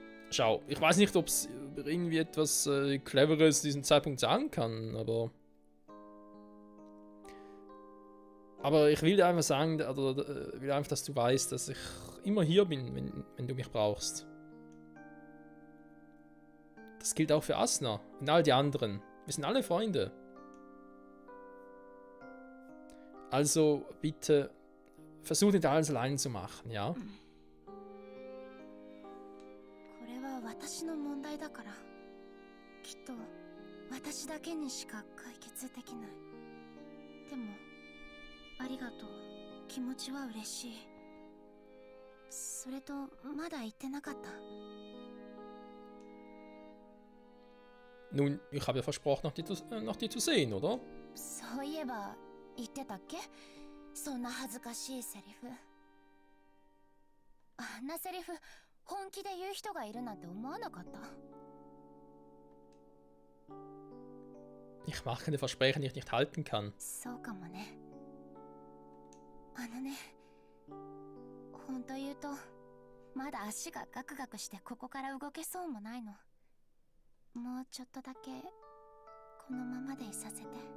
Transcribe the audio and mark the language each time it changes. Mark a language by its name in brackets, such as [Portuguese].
[German] Schau, ich weiß nicht, ob es irgendwie etwas Cleveres diesen Zeitpunkt sagen kann, aber ich will dir einfach sagen, oder will einfach, dass du weißt, dass ich immer hier bin, wenn du mich brauchst. Das gilt auch für Asna und all die anderen. Wir sind alle Freunde. Also bitte versuch nicht alles allein zu machen, ja? [Japanese] 私の問題だからきっと私だけにしか解決できない。でもありがとう。気持ちは嬉しい。それとまだ言ってなかった。 [German] Nun, ich habe ja versprochen, nach dir zu sehen, oder? [Japanese] そういえば言ってたっけ？そんな恥ずかしいセリフ。あんなセリフ 本気で言う人がいるなんて思わなかった。 [German] Ich mache keine Versprechen, die ich nicht halten kann. [Japanese] そうかもね。あのね、本当言うとまだ足がガクガクしてここから動けそうもないの。もうちょっとだけこのままでいさせて。